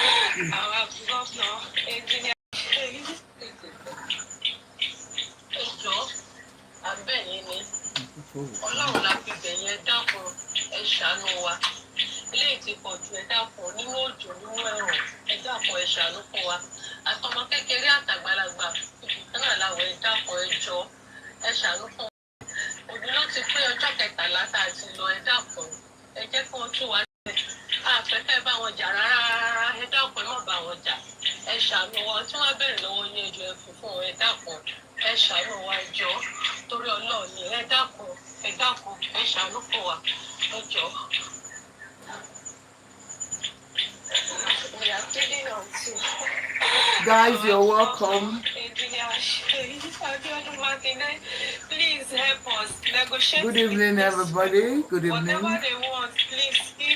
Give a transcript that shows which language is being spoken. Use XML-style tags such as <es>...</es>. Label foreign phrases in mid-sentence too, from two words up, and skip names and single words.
<en>Our governor,</en> <yo>engineer, Ọlọ́run la fi bẹ̀yẹn dákun ẹ ṣàánú wa eléyìí ti pọ̀ jù ẹ dákun nínú òjò nínú ẹ̀rùn ẹ dákun ẹ ṣàánú fún wa àtọmọ kékeré àtàgbàlagbà ìbùkún náà làwọn ẹ dákun ẹ jọ ẹ ṣàánú fún wa òbí ló ti pé ọjọ́ 13 tá a ti lọ ẹ dákun ẹ jẹ́ kí wọ́n tú wa sílẹ̀ àfẹ́fẹ́ bá wọn jà rárá ẹ dákun ẹ má bá wọn jà ẹ ṣàánú wa tí wọ́n bẹ̀rẹ̀ lọ́wọ́ yín ẹjọ́ ẹ fún fún ẹ dákun ẹ ṣàánú wa jọ torí Ọlọ́run ni ẹ dákun ẹ ṣàánú fún wa ẹ jọ.</yo> <en>Guys, you're welcome. Please help us negotiate. Good evening, everybody. Good evening. Whatever they want, please.</en>